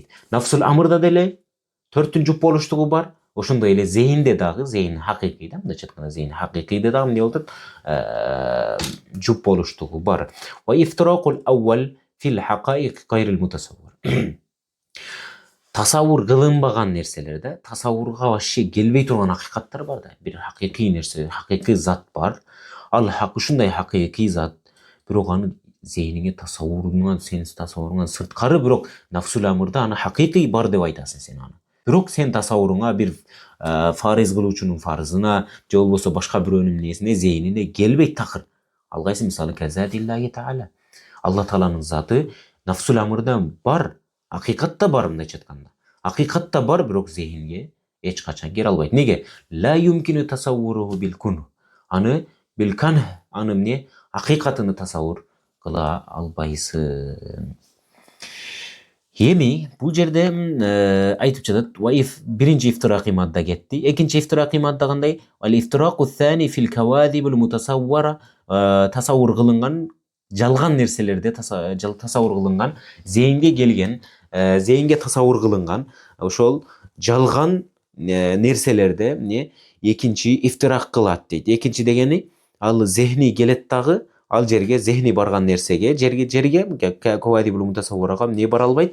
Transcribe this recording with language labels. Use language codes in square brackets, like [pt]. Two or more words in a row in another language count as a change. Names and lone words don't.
[ar] نفس الأمرда [ky] деле төрттүн жуп болуштугу бар. Ошондой эле зейинде дагы, зейин хакыйкый да, мындайча айтканда зейин хакыйкыйда дагы эмне болот? Жуп болуштугу бар. [ar] والافتراق الأول في الحقائق غير المتصور. [ky] Тасаввур кылынбаган нерселер да, тасаввурга вообще келбей турган акыйкаттар бар да. Бир хакыйкый нерсе, хакыйкый зат бар. Ал ушундай хакыйкый зат, бирок аны зейниңе тасаввуруңан, сенин тасаввуруңан сырткары, бирок [ar] نفس الأمرда [ky] аны хакыйкый бар деп айтасың сен аны. Бирок сен тасаввуруңа бир фарыз кылуучунун фарызына же болбосо башка бирөөнүн несине, зейнине келбейт такыр. Ал кайсы мисалы [ar] كذات الله تعالى. [ky] Алла тааланын заты [ar] نفس الأمرда [ky] бар, акыйкатта бар мындайча айтканда. Акыйкатта бар, бирок зейинге эч качан келе албайт. Неге? [ar] لا يمكن تصوره بالكنه. [ky] Аны бил кан, аны эмне? Акыйкатыны тасаввур кыла албайсың. Эми бул жерде айтып жатат, биринчи ифтиракый мадда кетти. Экинчи ифтиракый мадда кандай? [ar] الافتراق الثاني في الكواذب المتصورة, [ky] тасаввур кылынган жалган нерселерде тасаввур кылынган, зейинге келген, зейинге тасаввур кылынган ошол жалган нерселерде эмне экинчи ифтирак кылат дейт. Экинчи дегени ал зехни келет дагы, ал жерге зехни барган нерсеге, жерге [ar] الكواذب المتصورةга [ky] эмне бара албайт?